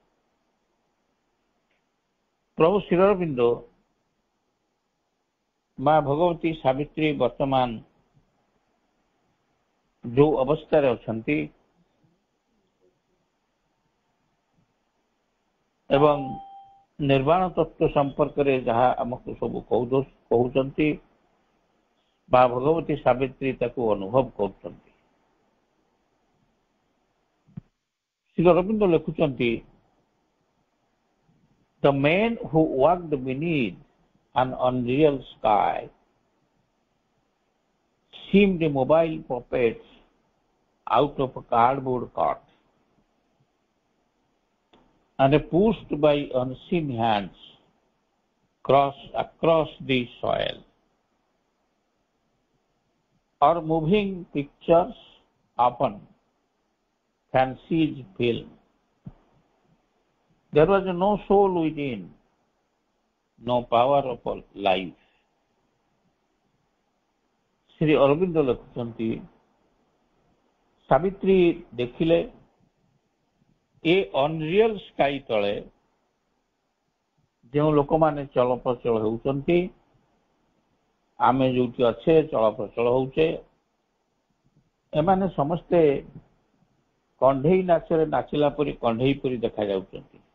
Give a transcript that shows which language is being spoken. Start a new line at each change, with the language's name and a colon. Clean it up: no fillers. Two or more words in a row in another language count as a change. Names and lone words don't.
Odia: ପ୍ରଭୁ ଶ୍ରୀ ଅରବିନ୍ଦ ମା ଭଗବତୀ ସାବିତ୍ରୀ ବର୍ତ୍ତମାନ ଯେଉଁ ଅବସ୍ଥାରେ ଅଛନ୍ତି ଏବଂ ନିର୍ବାଣ ତତ୍ତ୍ୱ ସମ୍ପର୍କରେ ଯାହା ଆମକୁ ସବୁ କହୁଛନ୍ତି ବା ଭଗବତୀ ସାବିତ୍ରୀ ତାକୁ ଅନୁଭବ କରୁଛନ୍ତି। ଶ୍ରୀ ଅରବିନ୍ଦ ଲେଖୁଛନ୍ତି
English: the men who walked beneath an unreal sky seemed mobile puppets out of a cardboard cart and pushed by unseen hands across the soil, or moving pictures upon fancy's film. There was no soul within, no power of life.
Odia: ଶ୍ରୀ ଅରବିନ୍ଦ ଲେଖୁଛନ୍ତି ସାବିତ୍ରୀ ଦେଖିଲେ
English: an unreal sky
Odia: ତଳେ ଯେଉଁ ଲୋକମାନେ ଚଳପ୍ରଚଳ ହେଉଛନ୍ତି ଆମେ ଯେମିତି ଅଛେ ଚଳପ୍ରଚଳ ହେଉଛେ ଏମାନେ ସମସ୍ତେ କଣ୍ଢେଇ ନାଚରେ ନାଚିଲା ପରି କଣ୍ଢେଇ ପରି ଦେଖାଯାଉଛନ୍ତି,